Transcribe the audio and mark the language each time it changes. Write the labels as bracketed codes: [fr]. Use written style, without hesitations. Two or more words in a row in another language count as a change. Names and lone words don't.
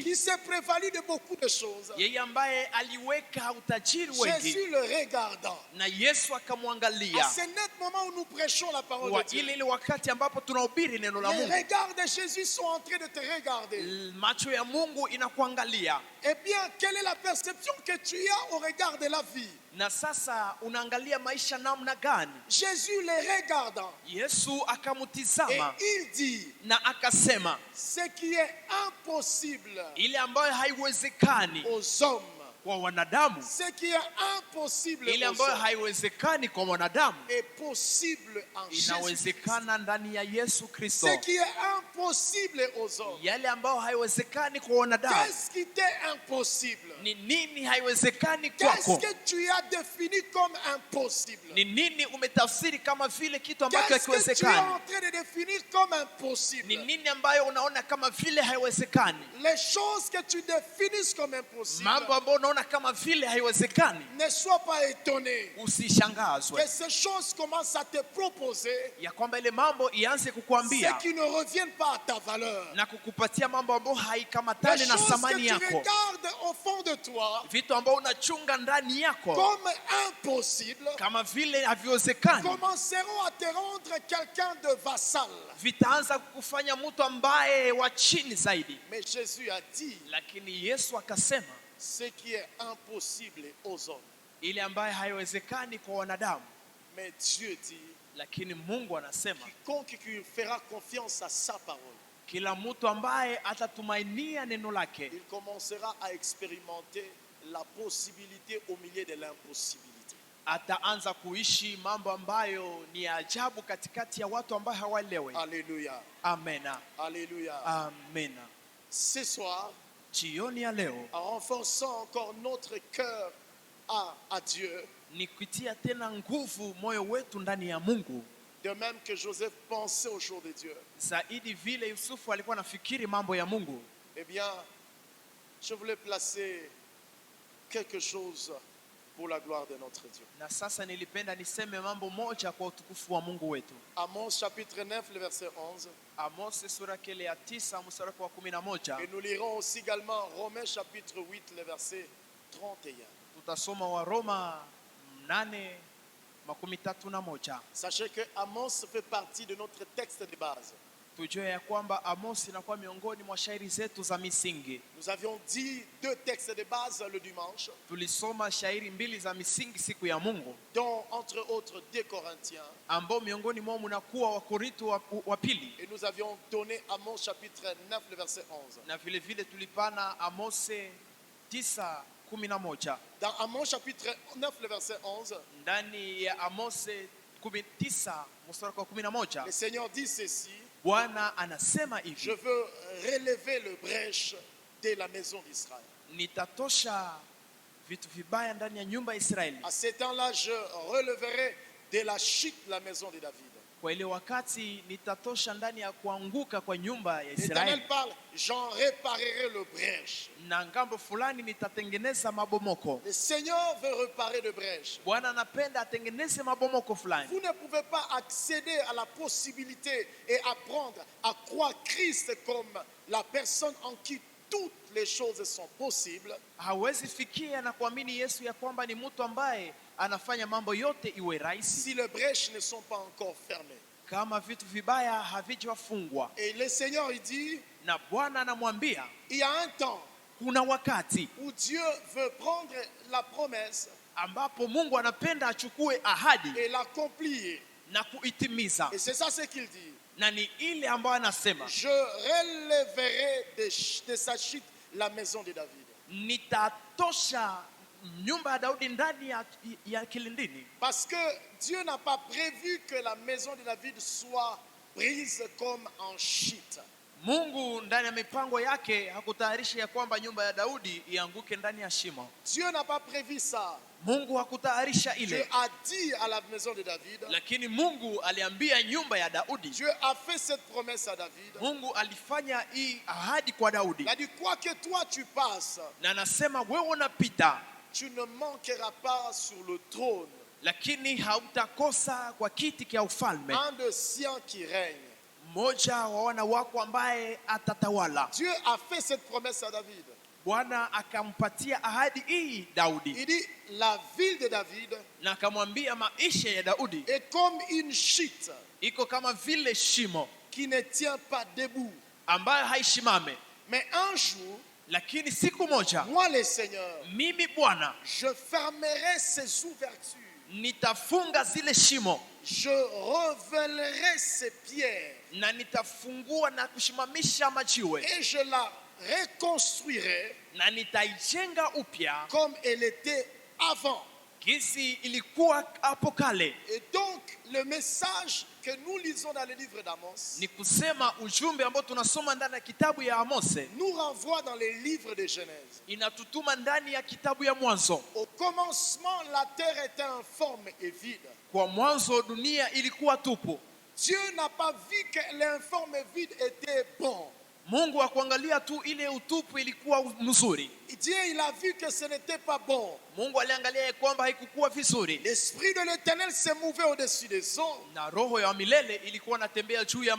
[fr] qui s'est prévalu de beaucoup de choses, [sw] yeye ambaye aliweka utajiri wengi, [fr] Jésus le regardant. [sw] na Yesu [fr] À [sw] akamwangalia. [fr] ce net moment où nous prêchons la parole [sw] Kwa [fr] de Dieu, [sw] ile wakati ambapo tunahubiri neno la [fr] les [sw] Mungu, [fr] regards de Jésus sont en train de te regarder. [sw] macho ya Mungu inakuangalia. [fr] Eh bien, quelle est la perception que tu as au regard de la vie? [sw] Na sasa unaangalia maisha namna gani? [fr] Jésus les regardant, [sw] Yesu [fr] et [sw] akamtizama [fr] il dit, [sw] na akasema, [fr] ce qui est impossible [sw] ile ambayo haiwezekani [fr] aux hommes, [sw] kwa wanadamu, [fr] ce qui est impossible [sw] ile [fr] aux [sw] ambayo [fr] hommes, [sw] haiwezekani kwa wanadamu [fr] est possible en Jésus. [sw] inawezekana ndani ya Yesu Kristo. [fr] Ce qui est impossible aux hommes, [sw] Yale ambayo haiwezekani kwa wanadamu, [fr] qu'est-ce qui t'est impossible? [sw] ni nini haiwezekani [fr] Qu'est-ce [sw] kwako? [fr] que tu as défini comme impossible? [sw] Ni nini umetafsiri kama vile kitu ambacho [fr] Qu'est-ce que tu es [sw] hakiwezekani? [fr] en train de définir comme [sw] Ni [fr] impossible? [sw] nini ambayo unaona kama vile haiwezekani? [fr] Les choses que tu définis comme impossible, [sw] Mambo ambayo unaona unaona kama vile haiwezekani, [fr] ne sois pas étonné [sw] usishangazwe [fr] que ces choses commencent à te proposer [sw] ya kwamba ile mambo ianze [fr] ce [sw] kukuambia [fr] qui ne reviennent pas à ta valeur. [sw] na kukupatia mambo ambayo [fr] Les [sw] haikamatani na [fr] choses que [sw] thamani [fr] tu [sw] yako, [fr] regardes au fond de toi [sw] vitu ambavyo unachunga ndani yako [fr] comme impossible [sw] kama vile haviwezekani, [fr] commenceront à te rendre quelqu'un de vassal. [sw] vitaanza kukufanya mtu ambaye wa chini zaidi. [fr] Mais Jésus a dit [sw] Lakini Yesu akasema [fr] ce qui est impossible aux hommes. [sw] ile ambaye haiwezekani kwa wanadamu, [fr] Mais Dieu dit [sw] lakini Mungu anasema [fr] quiconque qui fera confiance à sa parole, [sw] kila mtu ambaye atatumainia neno lake [fr] il commencera à expérimenter la possibilité au milieu de l'impossibilité. [sw] ataanza kuishi mambo ambayo ni ya ajabu katikati ya watu ambao hawaelewi. [fr] Alléluia. [sw] Amena, [fr] Alléluia. [sw] amena. [fr] Ce soir, [sw] Jioni ya leo [fr] en renforçant encore notre cœur à Dieu, [sw] ni kutia tena nguvu moyo wetu ndani ya Mungu, [fr] de même que Joseph pensait au jour de Dieu, [sw] zaidi vile Yusufu alikuwa anafikiri mambo ya Mungu. [fr] eh bien, je voulais placer quelque chose pour la gloire de notre Dieu. [sw] Na sasa nilipenda niseme mambo moja kwa utukufu wa Mungu wetu. [fr] Amos chapitre 9, le verset 11. [sw] Amos sura kile ya 9 mstari wa 11. [fr] Et nous lirons aussi également Romains chapitre 8, le verset 31. [sw] Tutasoma wa Roma 8:31. [fr] Sachez que Amos fait partie de notre texte de base. [sw] Tujue ya kwamba Amos inakuwa miongoni mwa shairi zetu za misingi. [fr] Nous avions dit 2 textes de base le dimanche, [sw] Tulisoma shairi 2 za misingi siku ya Mungu, [fr] dont entre autres 2 Corinthiens. [sw] ambao miongoni mwao mnakuwa Wakorintho wa pili. [fr] Et nous avions donné Amos chapitre 9, le verset 11. [sw] Na vile vile tulipana Amose 9:11. [fr] Dans Amos chapitre 9, le verset 11, [sw] Ndani ya Amose 9 mstari wa 11, [fr] le Seigneur dit ceci: [sw] Bwana anasema [fr] je [sw] hivi: [fr] veux relever le brèche de la maison d'Israël. [sw] nitatosha vitu vibaya ndani ya nyumba ya Israeli. [fr] À ce temps-là, je releverai de la chute la maison de David. [sw] Kwa ile wakati nitatosha ndani ya kuanguka kwa nyumba ya [fr] L'Éternel [sw] Israeli, [fr] parle: j'en réparerai le brèche. [sw] na ngambo fulani nitatengeneza mabomoko. [fr] Le Seigneur veut réparer le brèche. [sw] Bwana anapenda atengeneze mabomoko fulani. [fr] Vous ne pouvez pas accéder à la possibilité et apprendre à croire Christ comme la personne en qui toutes les choses sont possibles [sw] Hawezi fikia na kuamini Yesu ya kwamba ni mtu ambaye anafanya mambo yote iwe rahisi [fr] si les brèches ne sont pas encore fermées. [sw] kama vitu vibaya havijafungwa. [fr] Et le Seigneur, il dit, [sw] Na Bwana anamwambia [fr] il y a un temps [sw] kuna wakati [fr] où Dieu veut prendre la promesse [sw] ambapo Mungu anapenda achukue ahadi [fr] et l'accomplir. [sw] na kuitimiza, [fr] Et c'est ça ce qu'il dit: [sw] na ni ile ambayo anasema [fr] je relèverai de sa chute la maison de David. [sw] nitatosha nyumba ya Daudi ndani ya kilindini. [fr] Parce que Dieu n'a pas prévu que la maison de David soit prise comme en chute. [sw] Mungu ndani ya mipango yake hakutayarisha ya kwamba nyumba ya Daudi ianguke ndani ya shimo. [fr] Dieu n'a pas prévu ça. [sw] Mungu hakutayarisha [fr] Dieu [sw] ile, [fr] a dit à la maison de David, [sw] lakini Mungu aliambia nyumba ya Daudi. [fr] Dieu a fait cette promesse à David. [sw] Mungu alifanya hii ahadi kwa Daudi, [fr] Il a dit: quoi que toi tu passes, [sw] na anasema wewe unapita, [fr] tu ne manqueras pas sur le trône [sw] lakini hautakosa kwa kiti cha ufalme, [fr] un de siens qui règne. [sw] mmoja wa wana wako ambaye atatawala. [fr] Dieu a fait cette promesse à David. [sw] Bwana akampatia ahadi hii Daudi, [fr] Il dit: la ville de David [sw] na akamwambia maisha ya Daudi [fr] est comme une chute [sw] iko kama vile shimo [fr] qui ne tient pas debout. [sw] ambayo haishimame, [fr] Mais un jour, [sw] lakini siku moja [fr] moi le Seigneur, [sw] mimi Bwana [fr] je fermerai ces ouvertures. [sw] nitafunga zile shimo, [fr] Je revelerai ces pierres [sw] na nitafungua na kushimamisha majiwe, [fr] et je la reconstruirai [sw] na nitaijenga upya [fr] comme elle était avant. [sw] kisi ilikuwa hapo kale. [fr] Et donc, le message que nous lisons dans le livre d'Amos [sw] Ni kusema ujumbe ambao tunasoma ndani ya kitabu ya Amose [fr] nous renvoie dans les livres de Genèse. [sw] inatutuma ndani ya kitabu ya Mwanzo. [fr] Au commencement, la terre était informe et vide. [sw] Kwa mwanzo dunia ilikuwa tupu. [fr] Dieu n'a pas vu que l'informe et vide était bon. [sw] Mungu akuangalia tu ile utupu ilikuwa mzuri. [fr] Dieu, il a vu que ce n'était pas bon. [sw] Mungu aliangalia kwamba haikukuwa vizuri. [fr] L'esprit de l'Éternel se mouvait au-dessus des eaux. [sw] Na roho ya milele ilikuwa inatembea juu ya